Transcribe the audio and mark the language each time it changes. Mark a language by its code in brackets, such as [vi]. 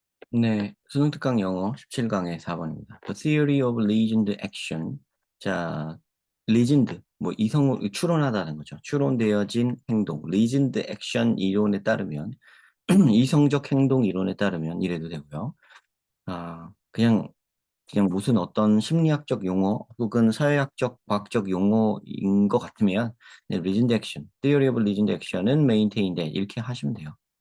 [ko] 네, 수능 특강 영어 17강의 4번입니다. [en] The theory of reasoned action. [ko] 자, reasoned, 뭐 추론하다는 거죠. 추론되어진 행동. [en] reasoned action [ko] 이론에 따르면 이성적 행동 이론에 따르면 이래도 되고요. 그냥 무슨 어떤 심리학적 용어 혹은 사회학적 과학적 용어인 것 같으면 네, reasoned action, [en] theory of reasoned action [ko] 은 maintained 이렇게 하시면 돼요.